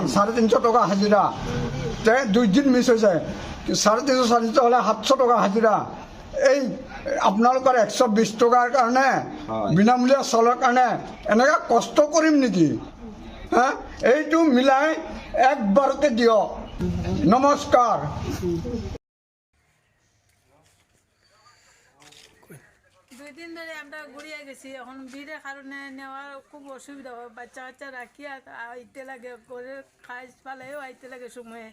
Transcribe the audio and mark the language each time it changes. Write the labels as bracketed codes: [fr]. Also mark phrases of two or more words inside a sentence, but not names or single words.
[as] 350 টকা হাজিৰা। 2 দিন মিছ হৈ যায়, 350-400 হ'লে 700 টকা হাজিৰা। এই আপোনালোকৰ 120 টকাৰ কাৰণে, বিনামূলীয়া চাউলৰ কাৰণে এনেকৈ কষ্ট কৰিম নেকি? এইটো মিলাই একবাৰতে দিয়ক। [bn] নমস্কার। 2 দিন ধরে আমরা ঘুরিয়ে গেছি, এখন ভিড়ের কারণে নেওয়ার খুব অসুবিধা হয়। বাচ্চা কাচ্চা রাখি আইতে লাগে, করে খাইজ পালেও আইতে লাগে সময়ে।